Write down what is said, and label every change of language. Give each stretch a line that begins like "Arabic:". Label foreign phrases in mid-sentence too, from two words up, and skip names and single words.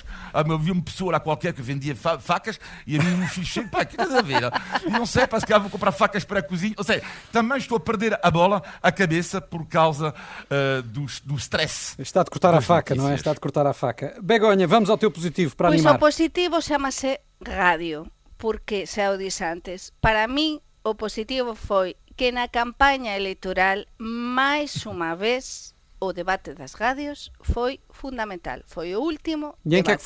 Portuguese: Eu vi uma pessoa lá qualquer que vendia facas e a mim me fiz pá, que estás a ver? E não sei, parece que vou comprar facas para a cozinha. Ou seja, também estou a perder a bola, a cabeça, por causa do stress. Está de cortar a faca, não é? Está de cortar a faca. Begonha, vamos ao teu positivo para Pois animar.
Galician: o positivo chama-se radio, porque, xa o dix antes, para min o positivo foi que na campaña electoral, máis unha vez, o debate das radios foi fundamental.
Portuguese: Foi o último E em que é debate.